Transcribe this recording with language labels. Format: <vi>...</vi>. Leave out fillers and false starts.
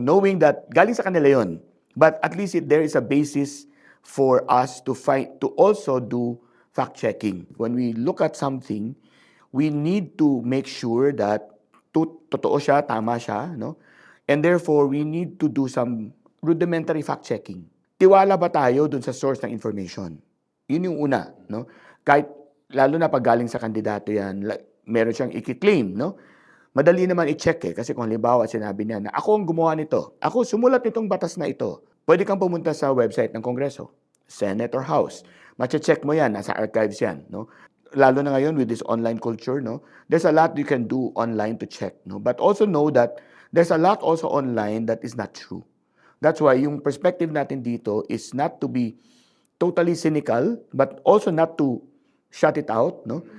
<en>Knowing that</en> <tl>galing sa kanila yon,</tl> <en>but at least there is a basis for us to also do fact checking. When we look at something, we need to make sure that</en> <tl>totoo siya, tama siya,</tl> <en>no? And therefore, we need to do some rudimentary fact checking.</en> <tl>Tiwala ba tayo dun sa source ng information? Yun yung una, no? Kahit, lalo na pag galing sa kandidato yan, meron siyang i-claim, no? Madali naman i-check kasi kung halimbawa sinabi niya na ako ang gumawa nito, ako sumulat nitong batas na ito, pwede kang pumunta sa website ng Kongreso, Senate or House. Mache-check mo yan, nasa archives yan, no? Lalo na ngayon</tl> <en>with this online culture,</en> <tl>no?</tl> <en>There's a lot you can do online to check, no? But also know that there's a lot also online that is not true. That's why yung perspective natin dito is not to be totally cynical, but also not to shut it out, no?</en>